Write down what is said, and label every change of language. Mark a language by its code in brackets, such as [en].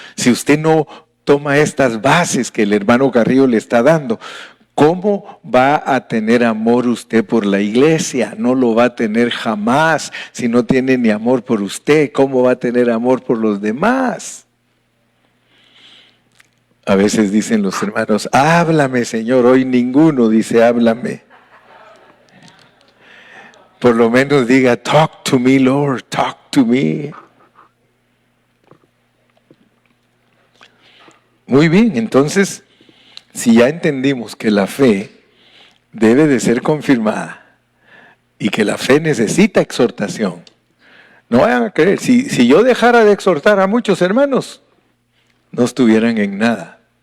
[es] Si usted no toma estas bases que el hermano Carrillo le está dando, ¿cómo va a tener amor usted por la iglesia? No lo va a tener jamás. Si no tiene ni amor por usted, ¿cómo va a tener amor por los demás? A veces dicen los hermanos, háblame, Señor. Hoy ninguno dice, háblame. Por lo menos diga, [en] talk to me, Lord, talk to me. [es] Muy bien, entonces, si ya entendimos que la fe debe de ser confirmada y que la fe necesita exhortación, no vayan a creer, si yo dejara de exhortar a muchos hermanos, no estuvieran en nada.